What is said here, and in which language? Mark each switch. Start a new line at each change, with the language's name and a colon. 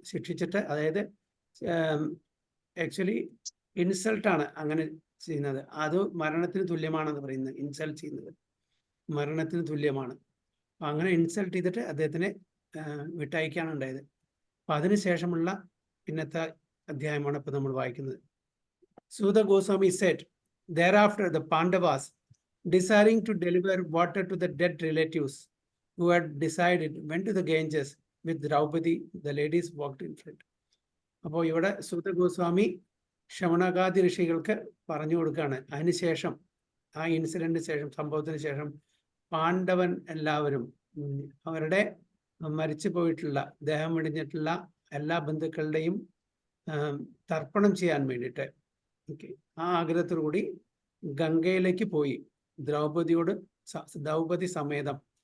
Malayalam: ശിക്ഷിച്ചിട്ട്, അതായത് ആക്ച്വലി ഇൻസൾട്ടാണ് അങ്ങനെ ചെയ്യുന്നത്. അത് മരണത്തിന് തുല്യമാണെന്ന് പറയുന്നത്. ഇൻസൾട്ട് ചെയ്യുന്നത് മരണത്തിന് തുല്യമാണ്. അപ്പം അങ്ങനെ ഇൻസൾട്ട് ചെയ്തിട്ട് അദ്ദേഹത്തിനെ വിട്ടയക്കാണ് ഉണ്ടായത്. അപ്പം അതിനുശേഷമുള്ള പിന്നത്തെ അധ്യായമാണ് ഇപ്പം നമ്മൾ വായിക്കുന്നത്.
English: Suda Goswami said, thereafter the Pandavas, desiring to deliver water to the dead relatives who had decided, went to the Ganges with Draupadi. The ladies walked in front.
Malayalam: അപ്പോൾ ഇവിടെ സൂത ഗോസ്വാമി ശമണകാദി ഋഷികൾക്ക് പറഞ്ഞു കൊടുക്കുകയാണ്. അതിനുശേഷം ആ ഇൻസിഡന്റിന് ശേഷം, സംഭവത്തിന് ശേഷം പാണ്ഡവൻ എല്ലാവരും അവരുടെ മരിച്ചു പോയിട്ടുള്ള, ദേഹം വെടിഞ്ഞിട്ടുള്ള എല്ലാ ബന്ധുക്കളുടെയും തർപ്പണം ചെയ്യാൻ വേണ്ടിയിട്ട് ആ ആഗ്രഹത്തോടുകൂടി ഗംഗയിലേക്ക് പോയി, ദ്രൗപദി സമേതം.